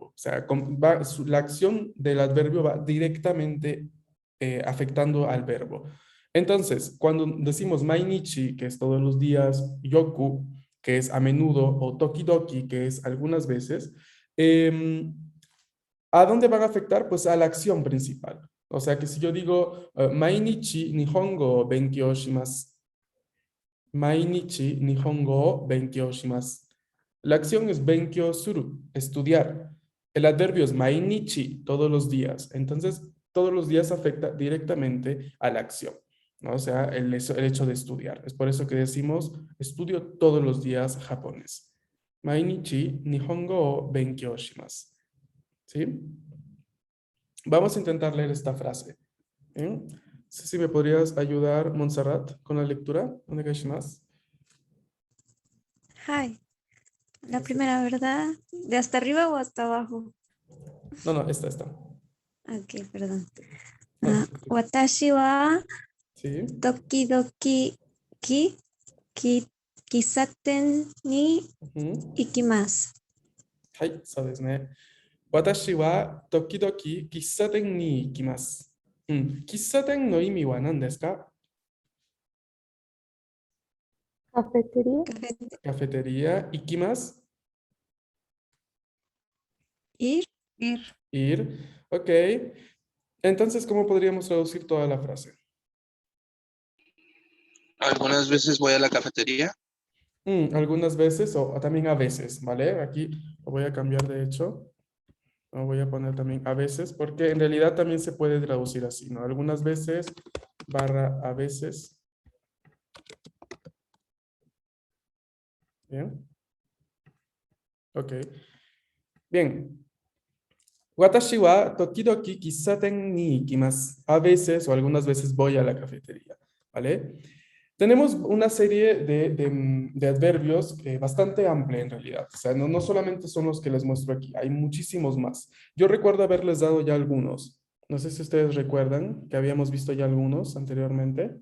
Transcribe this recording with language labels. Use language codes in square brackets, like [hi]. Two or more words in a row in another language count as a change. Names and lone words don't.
[es] O sea, la acción del adverbio va directamente afectando al verbo. Entonces, cuando decimos mainichi, que es todos los días, yoku, que es a menudo, o tokidoki, que es algunas veces, em, ¿a dónde van a afectar? Pues a la acción principal. O sea que si yo digo [ja] 毎日日本語を勉強します、毎日日本語を勉強します. [es] La acción es [ja] 勉強する, [es] estudiar. El adverbio es mainichi, todos los días. Entonces, todos los días afecta directamente a la acción, ¿no? O sea, el hecho de estudiar. Es por eso que decimos, estudio todos los días japonés. [ja] 毎日日本語を勉強します. [es] ¿Sí? Vamos a intentar leer esta frase. ¿Bien? No sé si me podrías ayudar, Montserrat, con la lectura. [ja] Onegaishimasu. [es] Hi. La primera, ¿verdad? ¿De hasta arriba o hasta abajo? No, no, esta. Ok, perdón. No, no, [ja] 私は [es] sí. [ja] 時々き、き、喫茶店にうん。 ikimasu. はい、そうですね。私は時々喫茶店に行きます。うん。喫茶店の意味は何ですか？ [es] Cafetería. Café- [ja] カフェテリア、行きます。 [es] Ir, Ir. Ok. Entonces, ¿cómo podríamos traducir toda la frase? algunas veces voy a la cafetería. Algunas veces o también a veces, ¿vale? Aquí lo voy a cambiar de hecho. Lo voy a poner también a veces, porque en realidad también se puede traducir así, ¿no? Algunas veces barra a veces. Bien. Ok. Bien. [ja] 私は時々喫茶店に行きます. [es] A veces o algunas veces voy a la cafetería, ¿vale? Tenemos una serie de adverbios bastante amplia en realidad. O sea, no solamente son los que les muestro aquí, hay muchísimos más. Yo recuerdo haberles dado ya algunos. No sé si ustedes recuerdan que habíamos visto ya algunos anteriormente.